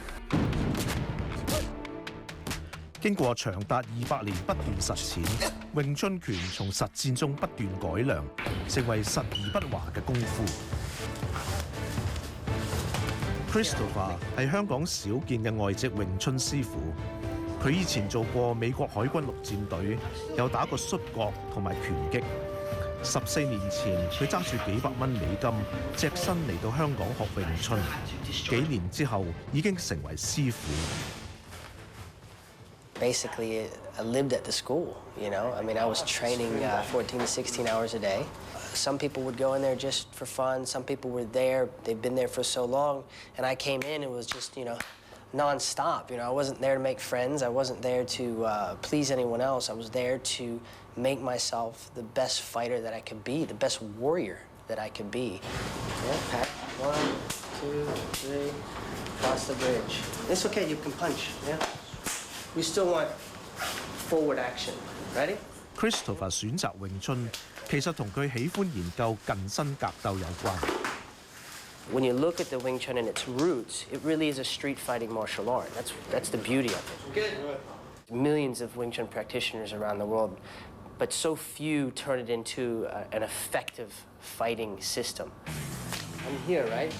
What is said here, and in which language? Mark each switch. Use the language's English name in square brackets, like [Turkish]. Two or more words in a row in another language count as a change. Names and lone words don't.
[Cantonese] 經過長達200年不斷實踐，詠春拳從實戰中不斷改良，成為實而不華嘅功夫。Christopher 係香港少見嘅外籍詠春師傅，佢以前做過美國海軍陸戰隊，又打過摔角同埋拳擊。14年前，佢揸住幾百蚊美金，隻身嚟到香港學詠春。幾年之後，已經成為師傅。 [English] Basically, I lived at the school, you know? I mean, I was training 14 to 16 hours a day. Some people would go in there just for fun. Some people were there. They've been there for so long. And I came in, it was just, you know, nonstop. You know, I wasn't there to make friends. I wasn't there to please anyone else. I was there to make myself the best fighter that I could be, the best warrior that I could be. Yeah, pat. 1, 2, 3, cross the bridge. It's okay, you can punch, yeah? We still want forward action. Ready? [Cantonese] Christopher 選擇詠春，其實同佢喜歡研究近身格鬥有關。 [English] When you look at the Wing Chun and its roots, it really is a street fighting martial art. That's the beauty of it. Good. Millions of Wing Chun practitioners around the world, but so few turn it into an effective fighting system. I'm here, right?